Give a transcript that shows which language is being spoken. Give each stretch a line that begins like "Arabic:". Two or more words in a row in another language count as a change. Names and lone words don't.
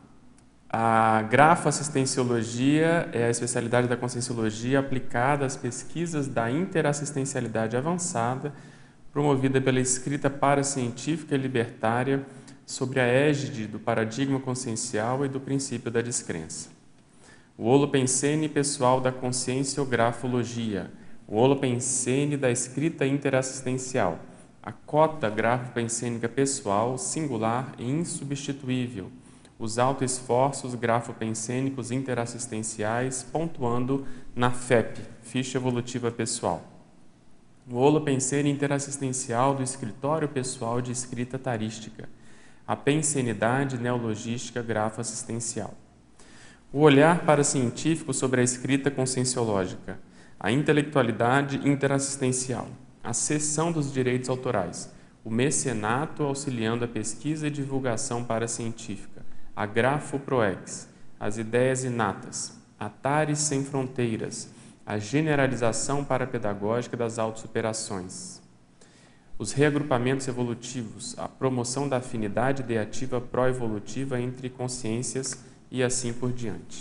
Portuguese: A grafoassistenciologia é a especialidade da Conscienciologia aplicada às pesquisas da interassistencialidade avançada, promovida pela escrita paracientífica e libertária sobre a égide do paradigma consciencial e do princípio da descrença. O holopensene pessoal da conscienciografologia, o holopensene da escrita interassistencial, a cota grafopensênica pessoal singular e insubstituível, os autoesforços grafopensênicos interassistenciais, pontuando na FEP, Ficha Evolutiva Pessoal. O holopensene interassistencial do escritório pessoal de escrita tarística, a pensenidade neologística grafoassistencial. O olhar paracientífico sobre a escrita conscienciológica, a intelectualidade interassistencial, a cessão dos direitos autorais, o mecenato auxiliando a pesquisa e divulgação paracientífica, a grafoproex, as ideias inatas, a tares sem fronteiras, a generalização parapedagógica das autossuperações, os reagrupamentos evolutivos, a promoção da afinidade ideativa pró-evolutiva entre consciências e assim por diante.